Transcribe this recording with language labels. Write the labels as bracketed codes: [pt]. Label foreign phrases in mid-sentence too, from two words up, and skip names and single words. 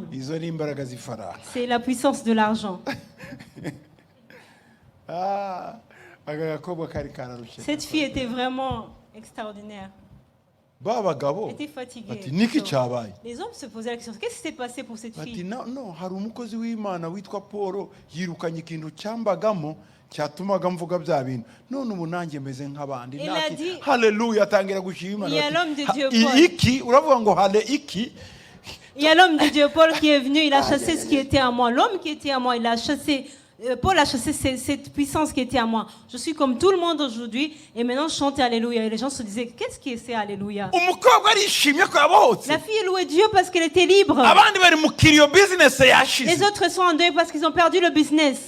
[fr] C'est la puissance de l'argent. Cette fille était vraiment extraordinaire. était fatigué. Les hommes se posaient la question, qu'est-ce qui s'est passé pour cette fille? Non, [rw] hari umukozi w'Imana witwa Paul yirukanye ikintu cyatumaga mvuga bya bintu none ubu nanjye meze nk'abandi haleluya atangira gushima iki uravuga ngo hale iki. [fr] Il y a l'homme de Dieu Paul qui est venu, il a chassé ce qui était à moi. L'homme qui était à moi, il a chassé Paul a chassé cette puissance qui était à moi. Je suis comme tout le monde aujourd'hui et maintenant je chante Alléluia. Et les gens se disaient, qu'est-ce que c'est Alléluia? La fille louait Dieu parce qu'elle était libre. Les autres sont en deuil parce qu'ils ont perdu le business.